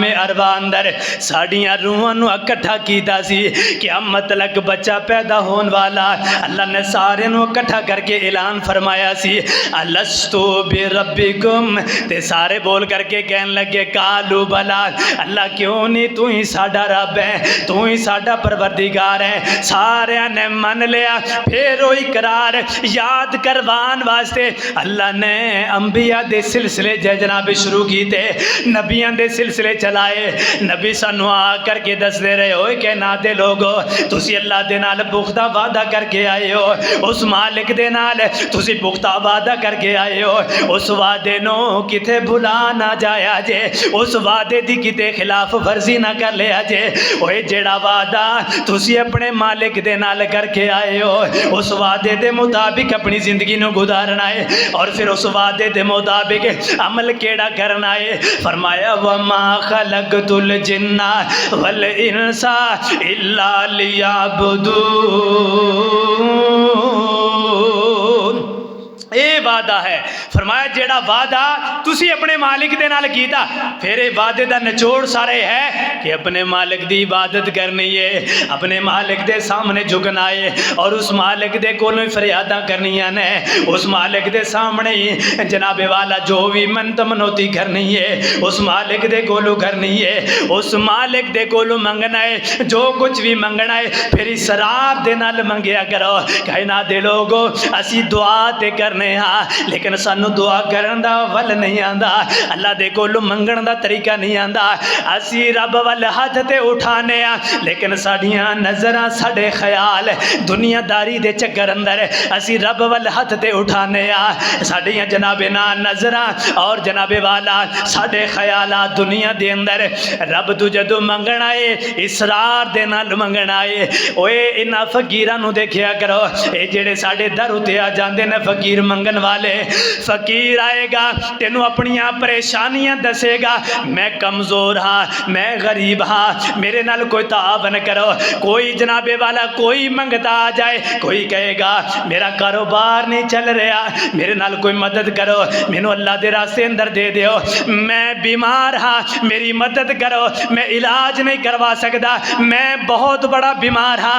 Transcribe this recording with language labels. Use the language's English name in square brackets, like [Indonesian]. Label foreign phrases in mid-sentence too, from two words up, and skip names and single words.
[Punjabi] ارواح اندر ساڑیاں روحاں نو اکٹھا کیتا سی، قیامت تک بچہ پیدا ہون والا، اللہ نے سارے نو اکٹھا کر کے اعلان فرمایا سی [Arabic] الستو بربکم، [Punjabi] تے سارے بول کر کے کہنے لگے [Arabic] کالو بلا، [Punjabi] اللہ کیوں نہیں، تو ہی ساڈا رب ہے، تو ہی ساڈا پروردگار ہے، سارے نے من لیا۔ پھر وہ اقرار یاد کروان واسطے اللہ نے انبیاء دے سلسلے جناب شروع کیتے، نبیاں دے سلسلے چلائے، نبی سانو آ کر کے دس دے رہے ہوئے کہ نہ دے لوگو تسی اللہ دے نال پختہ وعدہ کر کے آئے ہو، اس مالک دے نال تسی پختہ وعدہ کر کے آئے ہو، اس وعدے نو کتے بھلا نہ جایا جے، اس وعدے دی کتے خلاف ورزی نہ کر لیا جے، اوے جیڑا وعدہ تسی اپنے مالک دے نال کر کے آئے ہو، اس وعدے دے مطابق اپنی زندگی نو گزارنا ہے، اور پھر اس وعدے دے مطابق عمل کیڑا کرنا ہے۔ [Arabic] فرمایا وما خلقت الجن والانس الا لیعبدون، [Punjabi] اے وعدہ ہے فرمایا جیڑا وعدہ تسی اپنے مالک دے نال کیتا، پھر یہ وعدے دا نچوڑ سارے ہے کہ اپنے مالک دی عبادت کرنی ہے، اپنے مالک دے سامنے جھکنا ہے، اور اس مالک دے کولوں فریاداں کرنیاں نے، اس مالک دے سامنے جناب والا جو بھی منت منوتی کرنی ہے اس مالک دے کولوں کرنی ہے، اس مالک دے کولوں منگنا ہے، جو کچھ بھی منگنا ہے پھر اسرار دے نال منگیا کرو۔ کہنا دے لوگو اسی دعا تے کرنے ہاں لیکن سانو دعا کرن دا ول نہیں آندا، اللہ دے کولوں منگن دا طریقہ نہیں آندا، اسی رب ول ہاتھ تے اٹھانے ہاں لیکن ساڈیاں نظراں ساڈے خیال دنیا داری دے چکر اندر اسی رب ول ہاتھ تے اٹھانے ہاں، ساڈیاں جناب نا نظراں اور جناب والا ساڈے خیالات دنیا دے اندر رب تو جدو منگنا ہے اسرار دے نال منگنا ہے۔ اوے انہاں فقیراں نو دیکھیا کرو، اے جڑے ساڈے در اتے آ جاندے نے فقیر منگن والے، فقیر آئے گا تینوں اپنیاں پریشانیاں دسے گا، میں کمزور ہاں، میں غریب ہاں، میرے نال کوئی تعاون کرو۔ کوئی جناب والا کوئی منگتا آ جائے، کوئی کہے گا میرا کاروبار نہیں چل رہا، میرے نال کوئی مدد کرو، مینوں اللہ دے راستے اندر دے دیو، میں بیمار ہاں میری مدد کرو، میں علاج نہیں کروا سکتا، میں بہت بڑا بیمار ہاں۔